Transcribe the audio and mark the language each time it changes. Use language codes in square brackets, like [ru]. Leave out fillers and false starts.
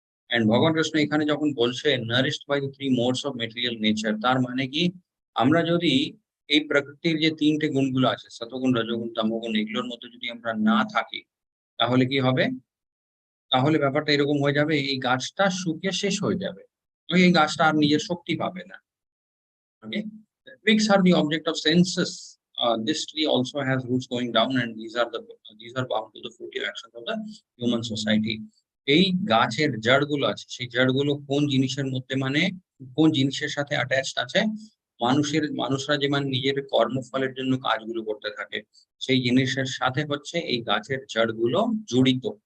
[bn] And ভগবান কৃষ্ণ এখানে যখন বলছে [en] nourished by the three modes of material nature, [bn] তার মানে কি, আমরা যদি এই প্রকৃতির যে তিনটে গুণগুলো আছে, সতগুণ, রজগুণ, তমগুণ, এগুলোর মধ্যে যদি আমরা না থাকি, তাহলে কি হবে? তাহলে ব্যাপারটা এরকম হয়ে যাবে, এই গাছটা শুকিয়ে শেষ হয়ে যাবে, এই গাছটা আর নিজের শক্তি পাবে না। [en] Okay, twigs are the object of senses. This tree also has roots going down, and these are bound to the fruitive actions of the human society. [bn] এই গাছের জড়গুলো আছে, সেই জড়গুলো কোন জিনিসের মধ্যে, মানে কোন জিনিসের সাথে অ্যাটাচড আছে? মানুষরা যে মানে নিজের কর্মফলের জন্য কাজগুলো করতে থাকে, সেই জিনিসের সাথে হচ্ছে এই গাছের জড়গুলো জড়িত।